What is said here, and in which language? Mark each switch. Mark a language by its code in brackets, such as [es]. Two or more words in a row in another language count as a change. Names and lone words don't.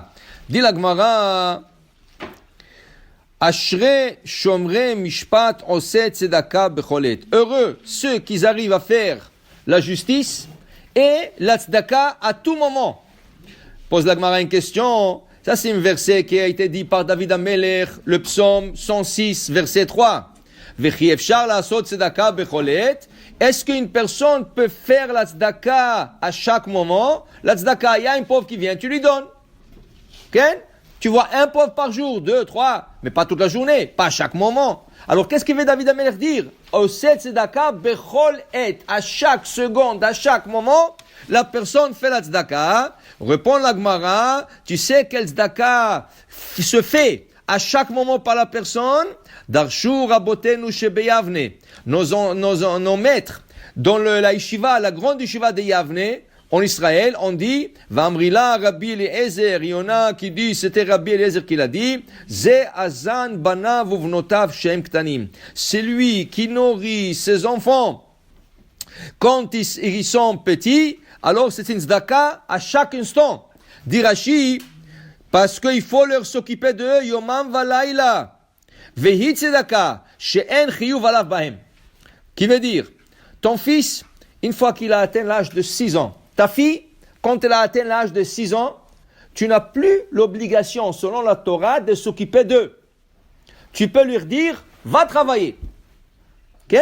[fr] Dit la Gemara, [he] אשרי שומרי משפט עושה צדקה בכל עת. [fr] Heureux ceux qui arrivent à faire la justice et la tzedaka à tout moment. Pose la Gemara une question. Ça, c'est un verset qui a été dit par David Amelech, le psaume 106, verset 3. [he] וכי אפשר לעשות צדקה בכל עת. [fr] Est-ce qu'une personne peut faire la tzedaka à chaque moment? La tzedaka, il y a un pauvre qui vient, tu lui donnes. Okay? Tu vois un pauvre par jour, 2, 3, mais pas toute la journée, pas à chaque moment. Alors, qu'est-ce qu'il veut David Amelech dire? [he] עושה צדקה בכל עת. [fr] À chaque seconde, à chaque moment, la personne fait la tzedaka. Répond la Gemara, tu sais quelle tzedaka se fait à chaque moment par la personne? [he] דרשו רבותינו שביבנה. [fr] Nos maîtres, dans la yeshiva, la grande yeshiva de Yavne, en Israël, on dit, [he] ואמרי לה רבי אליעזר, [fr] il y en a qui dit, c'était Rabbi Eliezer qui l'a dit, [he] זה הזן בניו ובנותיו שהם קטנים. [fr] C'est lui qui nourrit ses enfants quand ils sont petits, alors c'est une tzedaka à chaque instant. Dit Rashi, parce qu'il faut leur s'occuper d'eux, [he] יומם ולילה. והיא צדקה, שאין חיוב עליו בהם. [fr] Qui veut dire, ton fils, une fois qu'il a atteint l'âge de 6 ans, ta fille, quand elle a atteint l'âge de 6 ans, tu n'as plus l'obligation, selon la Torah, de s'occuper d'eux. Tu peux lui dire, va travailler. Ok?